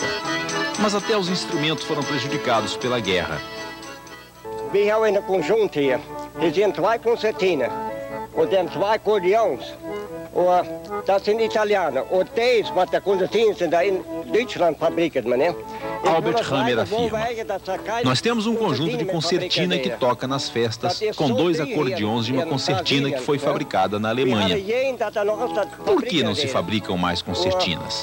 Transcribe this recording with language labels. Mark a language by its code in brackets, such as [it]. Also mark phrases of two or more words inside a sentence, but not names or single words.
[pt] Mas até os instrumentos foram prejudicados pela guerra. [nl] We hebben in een conjunct hier. Er zijn 2 concertines. En dan 2 accordeons. Dat zijn Italianen. En deze wat de concertines zijn daar in Duitsland fabriceerd, meneer. [pt] Albert Hammer afirma. Nós temos um conjunto de concertina que toca nas festas com 2 acordeões de uma concertina que foi fabricada na Alemanha. Por que não se fabricam mais concertinas?